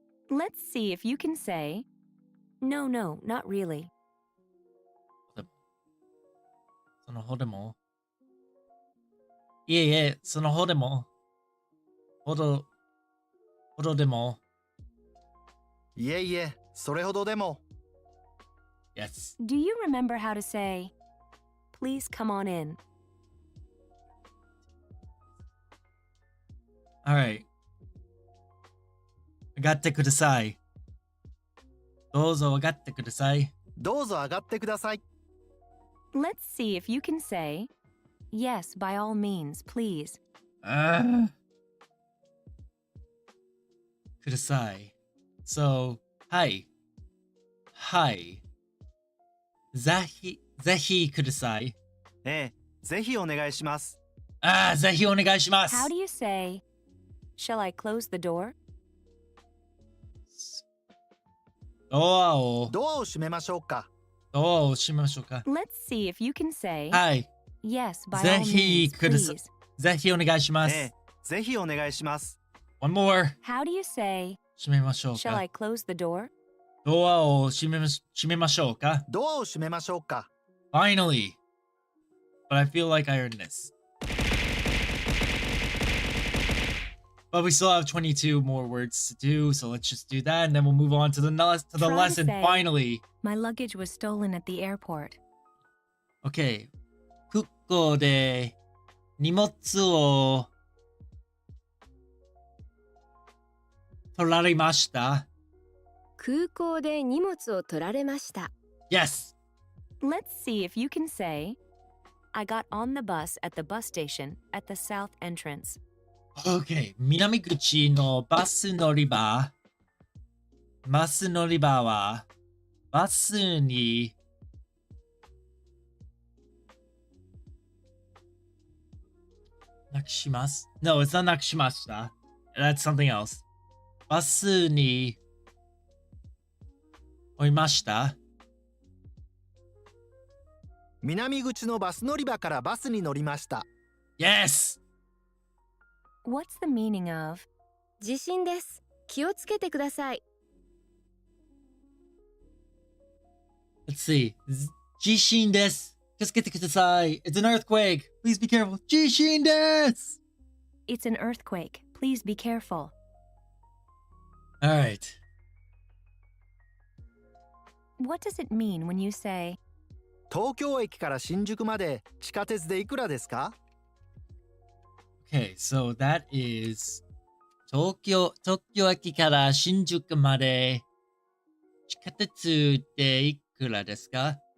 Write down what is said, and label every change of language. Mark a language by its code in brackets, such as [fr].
[en] let's see if you can say, No, not really. [ja] そのほでも。いえいえ、そのほでも。ほどでも。いえいえ、それほどでも。 [en] Yes. Do you remember how to say, please come on in? Alright. [ja] 上がってください。どうぞ上がってください。どうぞ上がってください。 [en] Let's see if you can say, yes, by all means, please. [ja] ください。 [en] So, [ja] はい。はい。ぜひください。ええ、ぜひお願いします。ぜひお願いします。 [en] How do you say, shall I close the door? [ja] ドアを閉めましょうか。閉めましょうか。 [en] Let's see if you can say, [ja] はい。 [en] yes, by [ja] ぜ [en] all [ja] ひ [en] means, [ja] ください。 [en] please. [ja] ぜひお願いします。ええ、ぜひお願いします。 [en] One more. How do you say, [ja] 閉めましょう [en] shall [ja] か。 [en] I close the door? [ja] ドアを閉めましょうか。ドアを閉めましょうか。 [en] Finally. But I feel like I earned this. But we still have 22 more words to do, so let's just do that, and then we'll move on to the Try to lesson. say- Finally. My luggage was stolen at the airport. Okay. [ja] 空港で荷物を取られました。空港で荷物を取られました。 [en] Yes. Let's see if you can say, I got on the bus at the bus station at the south entrance. Okay. [ja] 南口のバス乗り場。バス乗り場はバスになくします。 [en] No, it's not [ja] なくしました。 [en] That's something else. [ja] バスに降りました。南口のバス乗り場からバスに乗りました。 [en] Yes! What's the meaning of, [ja] 地震です。気をつけてください。 [en] Let's see. [ja] 地震です。気をつけてください。 [en] It's an earthquake. Please be careful. [ja] 地震です。 [en] it's an earthquake, please be careful? Alright. What does it mean when you say, [ja] 東京駅から新宿まで地下鉄でいくらですか？ [en] Okay, so that is [ja] 東京駅から新宿まで地下鉄でいくらですか？